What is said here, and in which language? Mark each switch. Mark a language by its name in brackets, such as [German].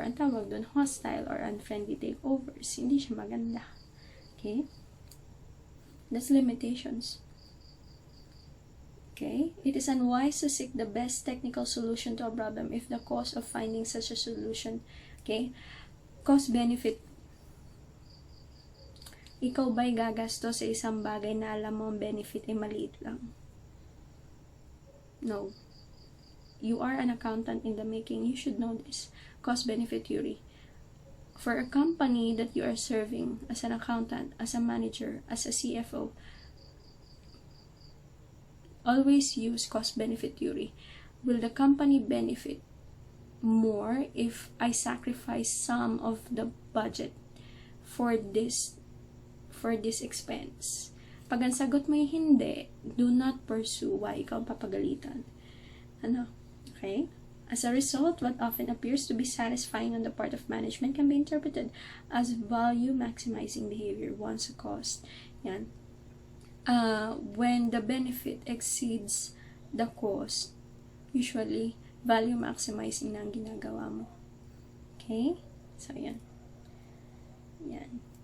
[Filipino] Ang tawag doon, [English] hostile or unfriendly takeovers. [Filipino] Hindi siya maganda. Okay? [English] That's limitations. Okay? It is unwise to seek the best technical solution to a problem if the cost of finding such a solution, okay? Cost-benefit. [Filipino] Ikaw ba'y gagasto sa isang bagay na alam mo ang benefit ay maliit lang? [English] No. You are an accountant in the making. You should know this. Cost-benefit theory. For a company that you are serving as an accountant, as a manager, as a CFO, always use cost-benefit theory. Will the company benefit more if I sacrifice some of the budget for this expense? [Filipino] Pag ang sagot mo ay hindi, [English] do not pursue. Why? [Filipino] Ikaw papagalitan. Okay? [English] As a result, what often appears to be satisfying on the part of management can be interpreted as value-maximizing behavior once a cost. [Filipino] Yan. [English] When the benefit exceeds the cost, usually, value maximizing [Filipino] na ang ginagawa mo. [English] Okay? So, [Filipino] yan. Yan.